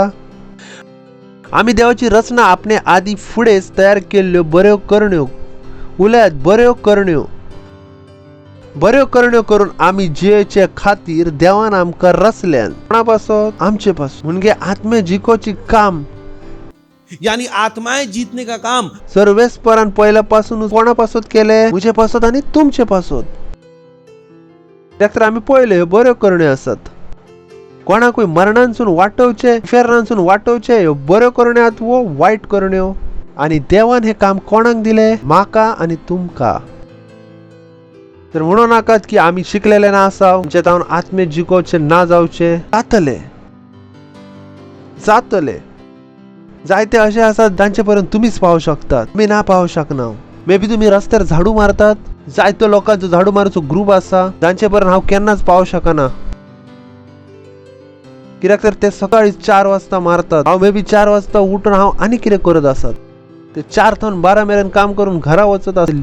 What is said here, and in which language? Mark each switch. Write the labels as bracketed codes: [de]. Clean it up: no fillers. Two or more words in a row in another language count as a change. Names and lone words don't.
[kok] आम्ही देवाची रचना आपणे आदी फुडेच तयार केल्ल्यो बऱ्यो करण्यो. उलयात बऱ्यो करण्यो. बऱ्यो करण्यो करून आम्ही जियेचे खातीर देवान आमकां रचल्यान. कोणापासून? आमचे पासून. म्हणजे आत्मे जिकोची काम, [hi] यानी आत्माएं जीतने का काम [kok] सर्वेस्परान पहिल्यापासून कोणापासून केले? मुझे पासून आणि तुमचे पासून. तर आम्ही पळयले बऱ्यो करण्यो आसात. कोणाकूय मरणांसून वाटोवचे, फेरणांसून वाटोवचे ह्यो बऱ्यो करण्यो आहात वो वायट करण्यो. आणि देवान हे काम कोणाक दिले? म्हाका आणि तुमका. तर म्हणू नाकात की आम्ही शिकलेले ना आसा, म्हणजे तावन आत्मे जिकोवचे ना जावचे. जातले जातले. [mr] जायते असे असतात जांचे पर्यंत तुम्हीच पाहू शकतात, मी ना पाहू शकना. [en] may be [kok] तुम्ही रस्त्यार झाडू मारतात, जायतो लोकांचो झाडू मारूचो ग्रुप आसा जांचे पर्यंत हांव केन्नाच पावू शकना. कित्याक तर ते सकाळी 4 वाजता मारतात. हांव [en] may be [kok] 4 वाजता उठून हांव आनी कितें करत आसात. ते 4 ते 12 मेरेन काम करून घरा वचत आसले.